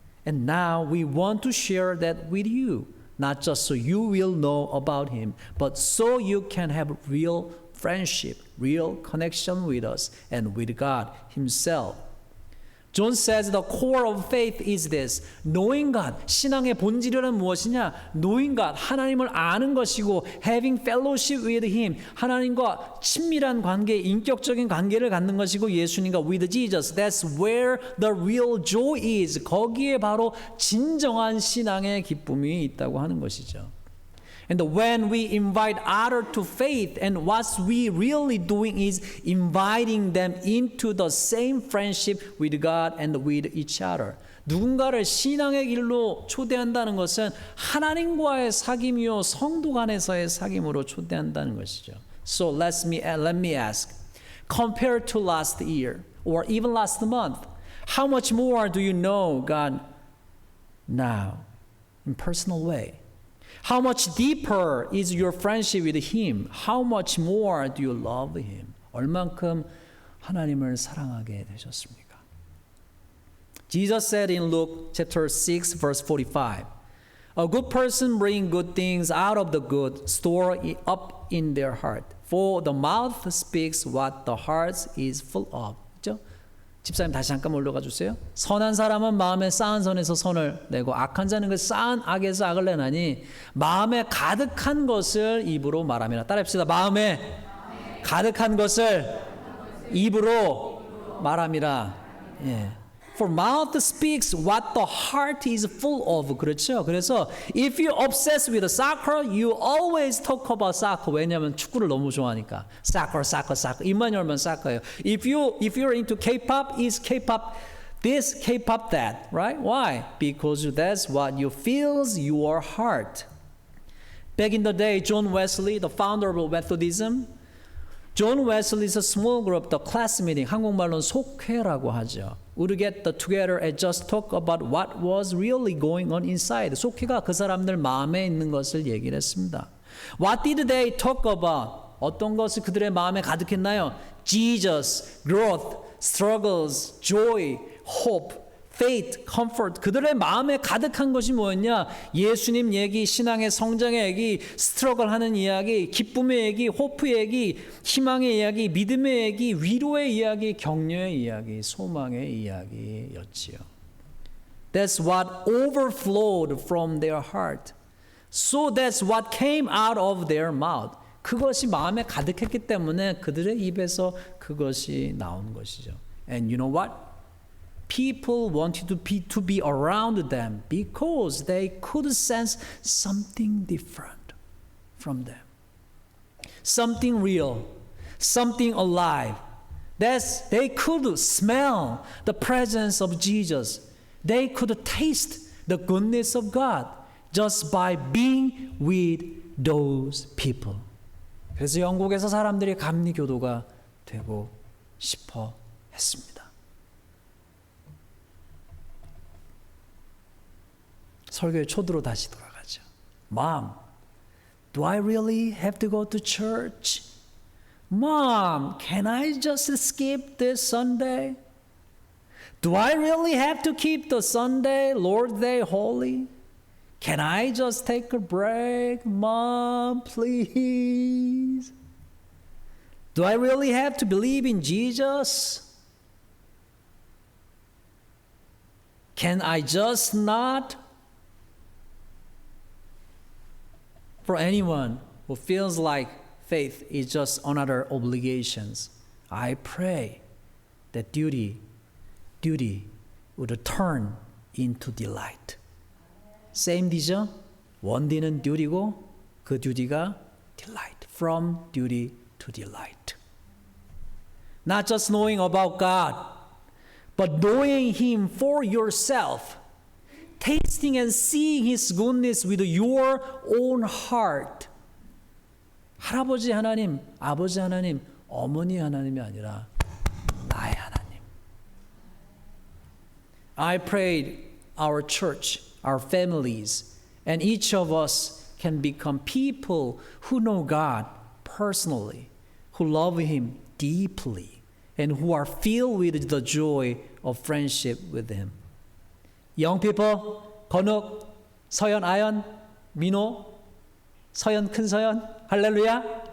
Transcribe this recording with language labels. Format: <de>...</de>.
<en>And now we want to share that with you, not just so you will know about him, but so you can have real friendship, real connection with us and with God Himself. John says the core of faith is this. Knowing God,</en> <ko>신앙의 본질은 무엇이냐?</ko> <en>Knowing God,</en> <ko>하나님을 아는 것이고</ko> <en>having fellowship with Him,</en> <ko>하나님과 친밀한 관계, 인격적인 관계를 갖는 것이고 예수님과</ko> <en>with Jesus. That's where the real joy is.</en> <ko>거기에 바로 진정한 신앙의 기쁨이 있다고 하는 것이죠.</ko> <en>And when we invite others to faith, and what we really doing is inviting them into the same friendship with God and with each other.</en> <ko>누군가를 신앙의 길로 초대한다는 것은 하나님과의 사귐이요 성도 간에서의 사귐으로 초대한다는 것이죠.</ko> <en>So let me ask, compared to last year or even last month, how much more do you know God now in personal way? How much deeper is your friendship with Him? How much more do you love Him?</en> <ko>얼만큼 하나님을 사랑하게 되셨습니까?</ko> <en>Jesus said in Luke chapter 6 verse 45, a good person brings good things out of the good, store it up in their heart. For the mouth speaks what the heart is full of.</en> <ko>그렇죠? 집사님 다시 잠깐 올라가 주세요. 선한 사람은 마음에 쌓은 선에서 선을 내고 악한 자는 그 쌓은 악에서 악을 내나니 마음에 가득한 것을 입으로 말함이라. 따라합시다. 마음에 가득한 것을 입으로 말함이라. 예.</ko> <en>For mouth speaks what the heart is full of.</en> <ko>그렇죠? 그래서</ko> <en>if you obsess with soccer, you always talk about soccer.</en> <ko>왜냐하면 축구를 너무 좋아하니까. Soccer. 입만 열면 soccer예요.</ko> <en>If you're into K-pop, is K-pop this, K-pop that, right? Why? Because that's what you feels your heart. Back in the day, John Wesley, the founder of Methodism, John Wesley's small group, the class meeting,</en> <ko>한국말로는 속회라고 하죠.</ko> <en>Would get together and just talk about what was really going on inside.</en> <ko>속회가 그 사람들 마음에 있는 것을 얘기를 했습니다.</ko> <en>What did they talk about?</en> <ko>어떤 것이 그들의 마음에 가득했나요?</ko> <en>Jesus, growth, struggles, joy, hope, faith, comfort.</en> <ko>그들의 마음에 가득한 것이 뭐였냐? 예수님 얘기, 신앙의 성장의 얘기, 스트러글 하는 이야기, 기쁨의 얘기, 호프의 얘기, 희망의 이야기, 믿음의 얘기, 위로의 이야기, 격려의 이야기, 소망의 이야기였지요.</ko> <en>That's what overflowed from their heart. So that's what came out of their mouth.</en> <ko>그것이 마음에 가득했기 때문에 그들의 입에서 그것이 나온 것이죠.</ko> <en>And you know what? People wanted to be around them because they could sense something different from them. Something real, something alive. They could smell the presence of Jesus. They could taste the goodness of God just by being with those people.</en> <ko>그래서 영국에서 사람들이 감리교도가 되고 싶어 했습니다. 설교의 초두로 다시 돌아가죠.</ko> <en>Mom, do I really have to go to church? Mom, can I just skip this Sunday? Do I really have to keep the Sunday, Lord Day holy? Can I just take a break? Mom, please. Do I really have to believe in Jesus? Can I just not? For anyone who feels like faith is just another obligations, I pray that duty would turn into delight.</en> <ko>Same D죠? 원디는 duty고 그 duty가 delight.</ko> <en>From duty to delight. Not just knowing about God, but knowing Him for yourself. Tasting and seeing His goodness with your own heart.</en> <ko>할아버지 하나님, 아버지 하나님, 어머니 하나님이 아니라 나의 하나님.</ko> <en>I prayed our church, our families, and each of us can become people who know God personally, who love Him deeply, and who are filled with the joy of friendship with Him. Young people, 건욱, 서연, 아연, 민호, 서연, 큰 서연, 할렐루야.</en>